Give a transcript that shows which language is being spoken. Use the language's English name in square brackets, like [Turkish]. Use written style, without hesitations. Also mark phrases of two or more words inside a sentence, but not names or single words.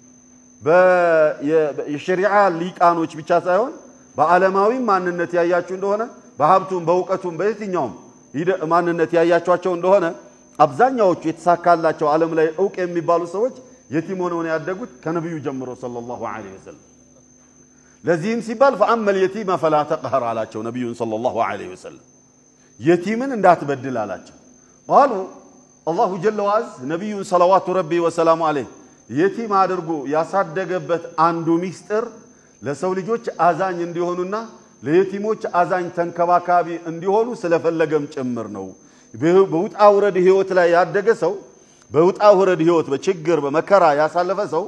[Amharic] በሸሪዓ ሊቃኖች ብቻ ሳይሆን በዓለማዊ ማንነት ያያችሁ እንደሆነ በሀብቱም በእውቀቱም በየትኛውም ማንነት ያያችኋቸው እንደሆነ አብዛኛዎቹ የተሳካላቸው ዓለም ላይ ዕውቅ የሚባሉ ሰዎች የቲም ሆነው ነው ያደጉት ከነብዩ ጀምሮ [Arabic] صلى الله عليه وسلم [Amharic] ለዚህም ሲባል [Arabic] فأما اليتيم فلا [Amharic] تقهر አላቸው ነብዩ [Arabic] صلى الله عليه وسلم [Amharic] የቲምን እንዳትበድል አላቸው [Arabic] قالوا الله جل وعز [Amharic] ነብዩ [Arabic] صلوات ربي وسلامه عليه [Amharic] የቲም አድርጎ ያሳደገበት አንዱ ሚስጥር ለሰው ልጆች አዛኝ እንዲሆኑና ለየቲሞች አዛኝ ተንከባካቢ እንዲሆኑ ስለፈለገም ጭምር ነው በውጣ ውረድ ህይወት ላይ ያደገ ሰው በውጣ ውረድ ህይወት በችግር በመከራ ያሳለፈ ሰው